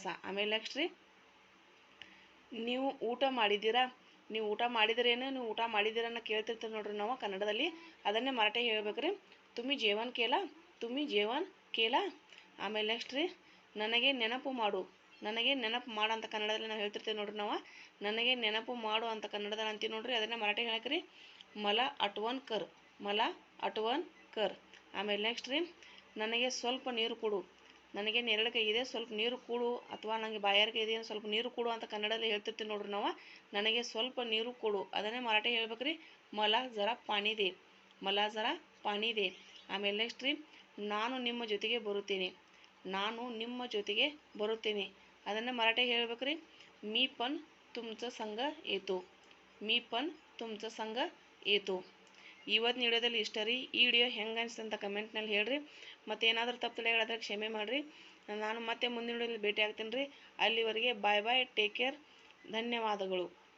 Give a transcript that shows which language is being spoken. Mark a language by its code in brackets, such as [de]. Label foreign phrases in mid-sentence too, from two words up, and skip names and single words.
[kn] ಆಮೇಲೆ ನೆಕ್ಸ್ಟ್ ರೀ, ನೀವು ಊಟ ಮಾಡಿದ್ದೀರಾ, ನೀವು ಊಟ ಮಾಡಿದಿರೇನು, ನೀವು ಊಟ ಮಾಡಿದ್ದೀರನ್ನ ಕೇಳ್ತಿರ್ತೀವಿ ನೋಡ್ರಿ ನಾವು ಕನ್ನಡದಲ್ಲಿ. ಅದನ್ನೇ ಮರಾಠಿ ಹೇಳ್ಬೇಕ್ರಿ, [mr] तुम्ही जेवण केलं, तुम्ही जेवण केलं. [kn] ಆಮೇಲೆ ನೆಕ್ಸ್ಟ್ ರೀ, ನನಗೆ ನೆನಪು ಮಾಡು, ನನಗೆ ನೆನಪು ಮಾಡು ಅಂತ ಕನ್ನಡದಲ್ಲಿ ನಾವು ಹೇಳ್ತಿರ್ತೀವಿ ನೋಡ್ರಿ ನಾವು. ನನಗೆ ನೆನಪು ಮಾಡು ಅಂತ ಕನ್ನಡದಲ್ಲಿ ಅಂತೀವಿ ನೋಡ್ರಿ. ಅದನ್ನೇ ಮರಾಠಿ ಹೇಳಕ್ರಿ, [mr] मला आठवण कर, मला आठवण कर. [kn] ಆಮೇಲೆ ನೆಕ್ಸ್ಟ್ ರೀ, ನನಗೆ ಸ್ವಲ್ಪ ನೀರು ಕೊಡು, ನನಗೆ ನೆರಳಿಕೆ ಇದೆ, ಸ್ವಲ್ಪ ನೀರು ಕೊಡು, ಅಥವಾ ನನಗೆ ಬಾಯಾರಿಕೆ ಇದೆ, ಸ್ವಲ್ಪ ನೀರು ಕೊಡು ಅಂತ ಕನ್ನಡದಲ್ಲಿ ಹೇಳ್ತಿರ್ತೀವಿ ನೋಡ್ರಿ ನಾವು. ನನಗೆ ಸ್ವಲ್ಪ ನೀರು ಕೊಡು. ಅದನ್ನೇ ಮರಾಠಿ ಹೇಳ್ಬೇಕ್ರಿ, [mr] मला जरा पाणी दे, मला जरा पाणी दे. [kn] ಆಮೇಲೆ ನೆಕ್ಸ್ಟ್ ರೀ, ನಾನು ನಿಮ್ಮ ಜೊತೆಗೆ ಬರುತ್ತೇನೆ, ನಾನು ನಿಮ್ಮ ಜೊತೆಗೆ ಬರುತ್ತೇನೆ. ಅದನ್ನೇ ಮರಾಠಿ ಹೇಳ್ಬೇಕ್ರಿ, [mr] मी पण तुमचं संग येतो, मी पण तुमचं संग येतो. [kn] ಇವತ್ತಿನ ವಿಡಿಯೋದಲ್ಲಿ ಇಷ್ಟ ರೀ. ಈ ವಿಡಿಯೋ ಹೆಂಗೆ ಅನಿಸ್ತು ಅಂತ ಕಮೆಂಟ್ನಲ್ಲಿ ಹೇಳ್ರಿ. ಮತ್ತು ಏನಾದರೂ ತಪ್ಪು ಹೇಳಿದ್ರೆ ಕ್ಷಮೆ ಮಾಡಿರಿ. ನಾನು ಮತ್ತೆ ಮುಂದಿನ ವಿಡಿಯೋದಲ್ಲಿ ಭೇಟಿ ಆಗ್ತೀನಿ ರೀ. ಅಲ್ಲಿವರೆಗೆ [en] bye bye, take care, [kn] ಧನ್ಯವಾದಗಳು.